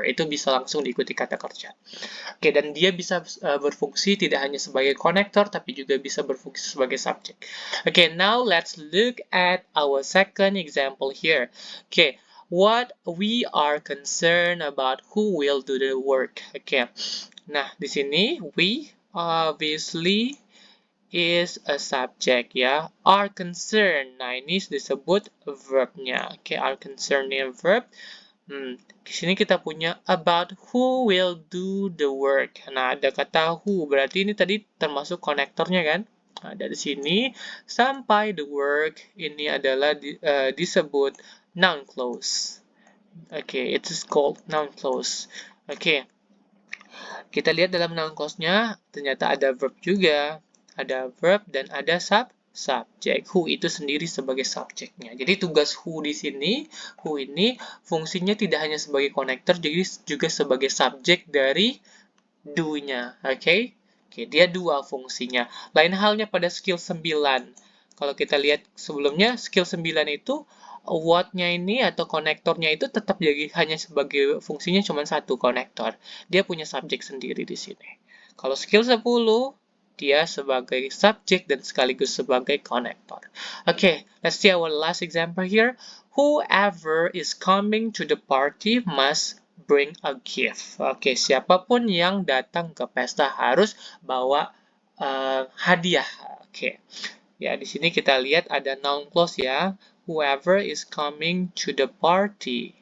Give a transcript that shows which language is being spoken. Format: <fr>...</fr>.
<id>Itu bisa langsung diikuti kata kerja. Oke, dan dia bisa berfungsi tidak hanya sebagai konektor, tapi juga bisa berfungsi sebagai subjek.</id> <en>Oke, now let's look at our second example here. Oke, what we are concerned about who will do the work.</en> <id>Oke. Nah, di sini</id> <en>we obviously is a subject</en> <id>ya.</id> <en>Are concerned.</en> <id>Nah, ini disebut verbnya. Oke, are concerned ini verb. Di sini kita punya</id> <en>about who will do the work.</en> <id>Nah, ada kata who, berarti ini tadi termasuk konektornya kan? Nah, dari sini sampai the work ini adalah disebut noun clause.</id> <en>Oke, it is called noun clause.</en> <id>Oke, kita lihat dalam noun clause-nya ternyata ada verb juga. Ada verb dan ada subjek. Who itu sendiri sebagai subjeknya. Jadi tugas who di sini, who ini fungsinya tidak hanya sebagai connector, jadi juga sebagai subjek dari do-nya. Oke? Oke, dia dua fungsinya. Lain halnya pada skill 9. Kalau kita lihat sebelumnya, skill 9 itu what-nya ini atau konektornya itu tetap jadi hanya sebagai fungsinya cuma satu konektor. Dia punya subjek sendiri di sini. Kalau skill 10, dia sebagai subjek dan sekaligus sebagai konektor.</id> <en>Okay, let's see our last example here. Whoever is coming to the party must bring a gift.</en> <id>Oke, siapapun yang datang ke pesta harus bawa hadiah. Oke. Ya, di sini kita lihat ada noun clause ya.</id> <en>Whoever is coming to the party.</en>